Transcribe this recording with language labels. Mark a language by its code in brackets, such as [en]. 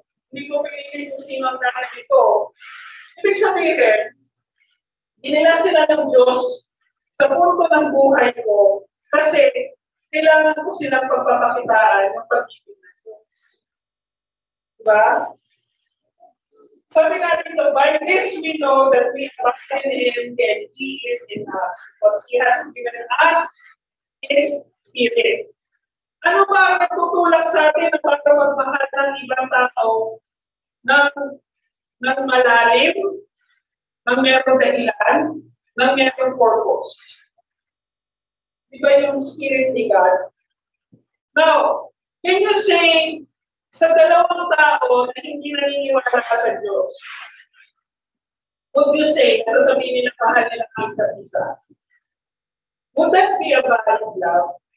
[tl] Hindi ko pinili kung sino ang nanay ko. Ibig sabihin, dinala sila ng Diyos sa punto ng buhay ko kasi kailangan ko silang pagpapakitaan ng pag-ibig na ito. Diba? Sabi nga dito, [en] by this we know that we abide in Him and He is in us because He has given us His Spirit. [tl] Ano ba ang nagtutulak sa atin na para magmahal ng ibang tao ng malalim, ng merong dahilan, ng merong purpose? Diba yung Spirit ni God? [en] Now, can you say, [tl] sa dalawang tao na hindi naniniwala sa Diyos, [en] would you say, [tl] sasabihin nila mahal nila ang isa't isa? [en] Would that be a valid love?